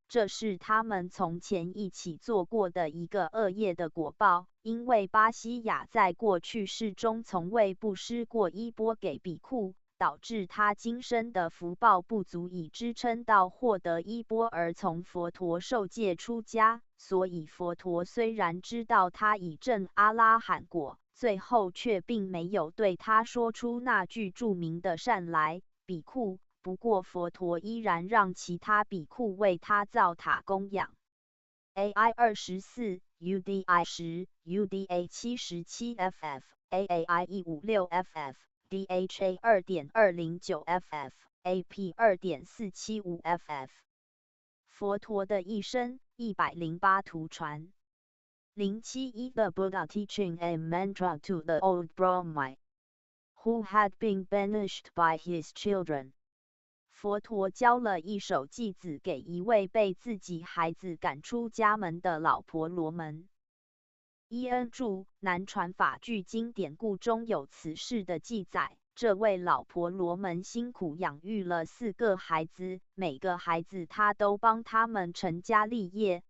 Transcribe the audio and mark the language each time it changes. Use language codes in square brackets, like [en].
[zh] 这是他们从前一起做过的一个恶业的果报，因为巴西雅在过去世中从未布施过衣钵给比库，导致他今生的福报不足以支撑到获得衣钵而从佛陀受戒出家。所以佛陀虽然知道他已证阿拉罕果，最后却并没有对他说出那句著名的善来，比库。不过佛陀依然让其他比库为他造塔供养。 AI 24 UDI 10 UDA 77 FF AAI 156 FF DHA 2.209 FF AP 2.475 FF 佛陀的一生108图传。 [en] 071 The Buddha teaching a mantra to the old Brahmai who had been banished by his children。 [zh] 佛陀教了一首偈子给一位被自己孩子赶出家门的老婆罗门。伊恩注：南传法句经典故中有此事的记载。这位老婆罗门辛苦养育了4个孩子，每个孩子他都帮他们成家立业。